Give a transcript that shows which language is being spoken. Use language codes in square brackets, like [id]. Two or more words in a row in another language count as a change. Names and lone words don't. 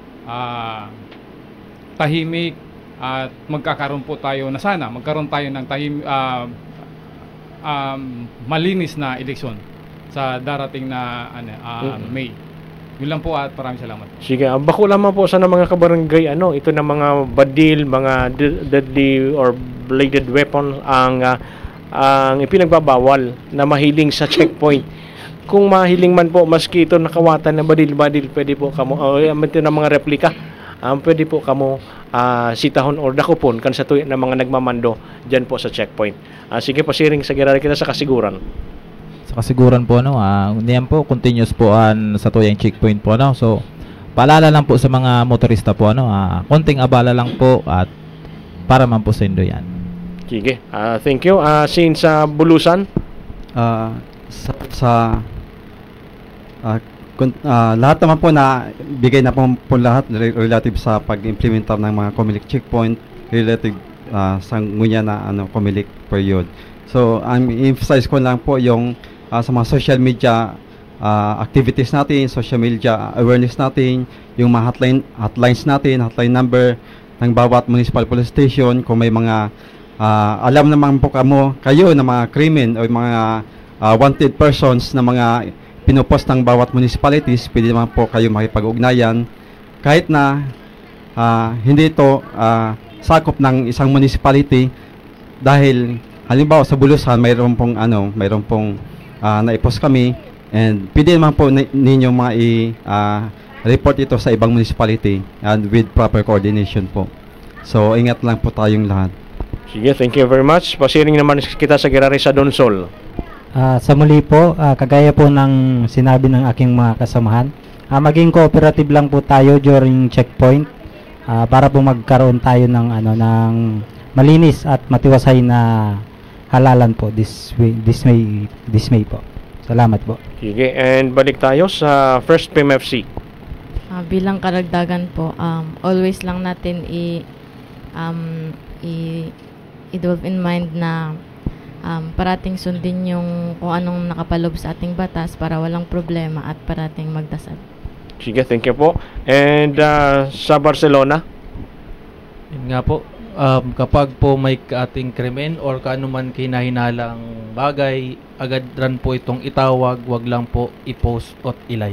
[tl] tahimik, at magkakaroon po tayo na sana magkaroon tayo ng malinis na eleksyon sa darating na May. Yun lang po at maraming salamat. [bik] Sige, bako lamang po sana mga kabarangay, ito na mga badil, mga [en] deadly or bladed weapon [bik] ang ipinagbabawal na mahiling sa checkpoint. Kung mahiling man po, maski ito nakawatan na badil-badil, pwede po kamo, ito na mga replika, pwede po kamo sitahon or dakupon kan sa tuyo na mga nagmamando dyan po sa checkpoint. Sige, pasiring sa Gararay kita sa kasiguran. Sa kasiguran po, niyan po, continuous po sa tuyang checkpoint po, [tl] So, paalala lang po sa mga motorista po, konting abala lang po at para man po sa indo yan. Sige, [en] thank you. Since sa Bulusan? [tl] Lahat naman po na bigay na po lahat relative sa pag-implementar ng mga Comelec checkpoint relative sa ngunya na Comelec period. So, emphasize ko lang po yung sa mga [en] social media activities [tl] natin, [en] social media awareness [tl] natin, yung mga hotlines natin, [en] hotline number [tl] ng bawat municipal police station. Kung may mga alam naman po kayo na mga krimen o mga [en] wanted persons [tl] na mga pinopost ng bawat municipalities, pwede naman po kayo makipag-ugnayan kahit na hindi ito sakop ng isang municipality, dahil halimbawa sa Bulusan mayroon pong naipost kami And pwede naman po ninyo report ito sa ibang municipality and [en] with proper coordination [tl] po. So, ingat lang po tayong lahat. Sige, [en] thank you very much. [bik] Pasiring naman kita sa Girari sa Donsol. [tl] Sa muli po, kagaya po ng sinabi ng aking mga kasamahan, maging cooperative lang po tayo during checkpoint para po magkaroon tayo ng malinis at matiwasay na halalan po [en] this May [tl] po. Salamat po. Sige, and balik tayo sa First PMFC. Bilang karagdagan po, always lang natin i-develop [en] in mind [tl] na parating sundin yung kung anong nakapalob sa ating batas para walang problema at parating magdasal. Sige, [en] thank you po. And sa Barcelona? [tl] Yun nga po, kapag po may ating krimen or kaanuman kinahinalang bagay, agad ran po itong itawag, wag lang po i-post at i-live.